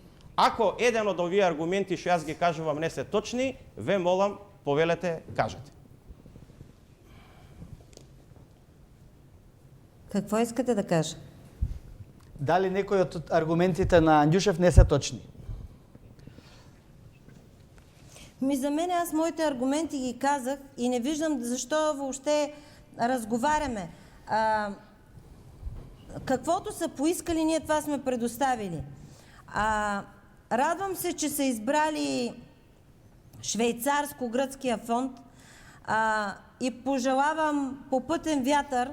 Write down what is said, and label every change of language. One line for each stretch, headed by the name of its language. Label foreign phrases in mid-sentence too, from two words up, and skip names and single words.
Macedonian: Ако еден од овие аргументи што јас ги кажувам не се точни, ве молам, повелете, кажете.
Bulgarian: Какво искате да кажа?
Macedonian: Дали некои од аргументите на Андјушев не се точни?
Bulgarian: За мен аз моите аргументи ги казах и не виждам защо въобще разговаряме. Каквото са поискали, ние това сме предоставили. Радвам се, че са избрали швейцарско-гръцкия фонд и пожелавам попътен вятър.